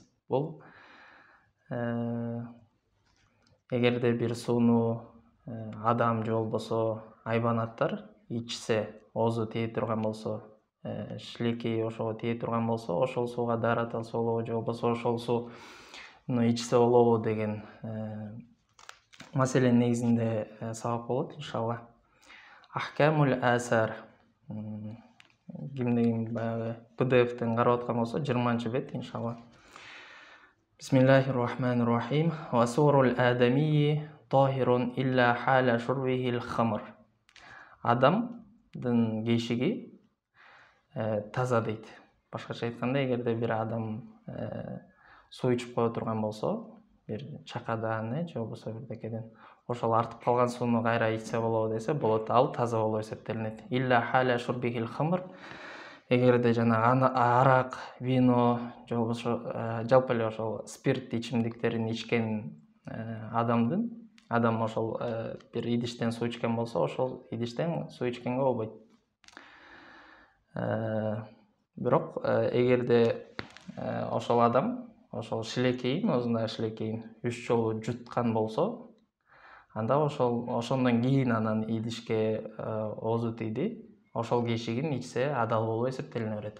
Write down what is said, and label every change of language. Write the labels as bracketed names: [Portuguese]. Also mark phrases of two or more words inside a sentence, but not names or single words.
[Kyrgyz] Бул эгерде бир сууну адам же болбосо айбанаттар ичсе, оозу тие турган болсо, шилекей ошого тие турган болсо, ошол сууга дарат алса болобу же болбосо ошол сууну ичсе болобу деген маселенин негизинде сабак болот иншалла. Ахкамул Асар кимдин баягы PDF-тен карап аткан болсо 20-бет иншалла. [Arabic] بسم الله الرحمن الرحيم. وسؤر الآدمي طاهر إلا حال شربه الخمر. [Kyrgyz] Адамдын кешиги таза дейт. Башкача айтканда, эгерде бир адам суу ичип кое турган болсо, бир чакадан же болбосо бирдекеден ошол артып калган сууну кайра ичсе болобу десе болот, ал таза болуп эсептелинет. [Arabic] إلا حال شربه الخمر. [Kyrgyz] Эгерде жанагы арак, вино же болбосо жалпы эле ошол спирт ичимдиктерин ичкен адам ошол бир идиштен суу ичкен болсо, ошол идиштен суу ичкенге болбойт. Бирок эгерде ошол адам ошол шилекейин, оозундагы шилекейин 3 жолу жуткан болсо, анда ошондон кийин анан идишке оозу тийди, ошол кешигин ичсе адал болуп эсептелине берет.